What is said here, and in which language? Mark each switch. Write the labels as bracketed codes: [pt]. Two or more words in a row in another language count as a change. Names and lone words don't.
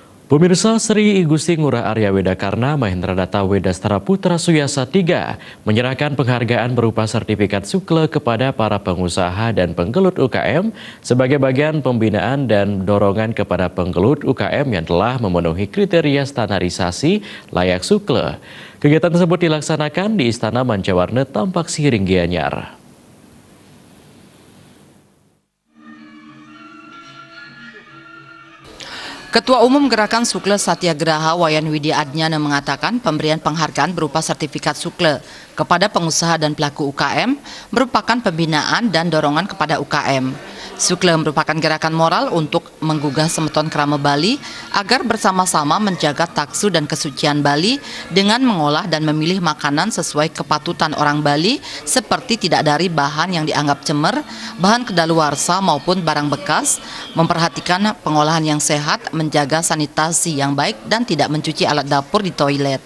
[id] Pemirsa, Sri I Gusti Ngurah Arya Wedakarna Mahendra Datta Wedastara Putra Suyasa III menyerahkan penghargaan berupa sertifikat sukle kepada para pengusaha dan penggelut UKM sebagai bagian pembinaan dan dorongan kepada penggelut UKM yang telah memenuhi kriteria standarisasi layak sukle. Kegiatan tersebut dilaksanakan di Istana Mancawarna Tampak Siring Gianyar. Ketua Umum Gerakan Sukle Satyagraha Wayan Widya Adnyana mengatakan pemberian penghargaan berupa sertifikat sukle kepada pengusaha dan pelaku UKM merupakan pembinaan dan dorongan kepada UKM. Sukle merupakan gerakan moral untuk menggugah semeton Krama Bali agar bersama-sama menjaga taksu dan kesucian Bali dengan mengolah dan memilih makanan sesuai kepatutan orang Bali seperti tidak dari bahan yang dianggap cemer, bahan kedaluarsa maupun barang bekas, memperhatikan pengolahan yang sehat, menjaga sanitasi yang baik dan tidak mencuci alat dapur di toilet.